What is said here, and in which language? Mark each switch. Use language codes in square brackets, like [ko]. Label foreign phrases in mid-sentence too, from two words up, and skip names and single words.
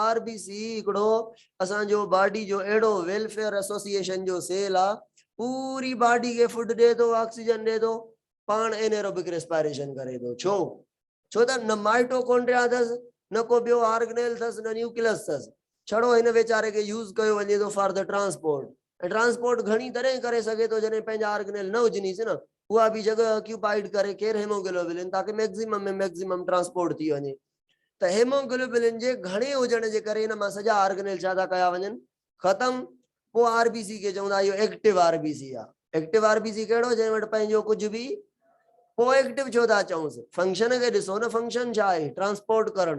[sd] आरबीसी हिकिड़ो असांजो बॉडी जो अहिड़ो [en] welfare association [sd] जो सेल आहे, पूरी बॉडी खे फूड ॾे थो, ऑक्सीजन ॾे थो, पाण [en] anaerobic respiration [sd] करे थो। छो त न माइटोकॉन्ड्रिया अथसि, न को ॿियो ऑर्गेनेल अथसि, न न्यूक्लियस अथसि, छड़ो हिन वेचारे खे यूज़ कयो वञे थो [en] for the transport. [sd] ऐं ट्रांसपोर्ट घणी तरह करे सघे थो जॾहिं पंहिंजा ऑर्गेनेल न हुजनीसि न, उहा बि जगह ऑक्यूपाइड करे केरु हेमोग्लोबिन, ताकि मैक्सिमम में मैक्सिमम ट्रांसपोर्ट थी वञे। त हेमोग्लोबिन जे घणे हुजण जे करे हिन मां सॼा ऑर्गेनेल छा था कया वञनि, ख़तम। पोइ आरबीसी खे चवंदा इहो [en] active RBC [sd] आहे। [en] active RBC [sd] कहिड़ो, जंहिं वटि पंहिंजो कुझु बि, पोइ एक्टिव छो था चऊंसि, फंक्शन खे ॾिसो न, फंक्शन छा आहे, ट्रांसपोर्ट करणु।